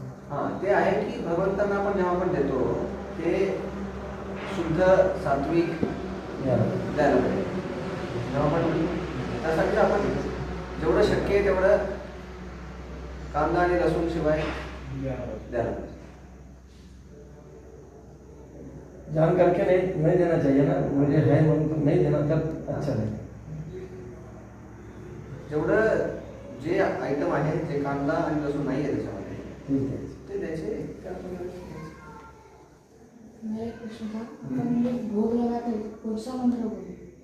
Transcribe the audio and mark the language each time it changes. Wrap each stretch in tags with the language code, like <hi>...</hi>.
<mr>हां, ते आहे की भगवंतांना आपण जेव्हा आपण देतो ते शुद्ध सात्विक द्यायला पाहिजे. जेव्हा आपण त्यासाठी आपण जेवढं शक्य आहे तेवढं कांदा आणि लसूण शिवाय द्यायला पाहिजे.</mr> <hi>जान करके नहीं देना चाहिए ना, मुझे है म्हणून तो नहीं देना तर अच्छा नाही.</hi> <mr>जेवढं जे आयटम आहे, जे कांदा आणि लसूण नाही आहे त्याच्यामध्ये, ठीक आहे. ते द्यायचे. ते आपण व्यवस्थित द्यायचे.</mr> <hi>मेरा एक प्रश्न था, अपन लोग भोग लगाते हैं, कौन सा मंत्र बोले?</hi>